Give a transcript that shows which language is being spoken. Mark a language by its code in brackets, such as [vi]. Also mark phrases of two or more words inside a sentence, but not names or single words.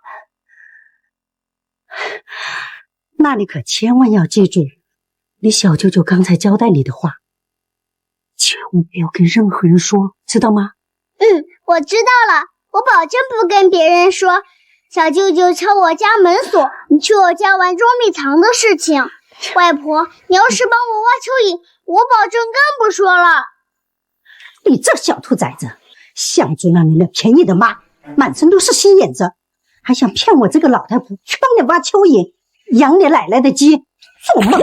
[zh] 那你可千萬要記住你小舅舅剛才交代你的話，千萬不要跟任何人說，知道嗎？我知道了，我保證不跟別人說小舅舅敲我家門鎖，你去我家玩捉迷藏的事情。外婆，你要是幫我挖蚯蚓，我保證更不說了。你這小兔崽子，想做那領了便宜的媽，滿身都是心眼子，還想騙我這個老太婆去幫你挖蚯蚓，養你奶奶的雞，做夢！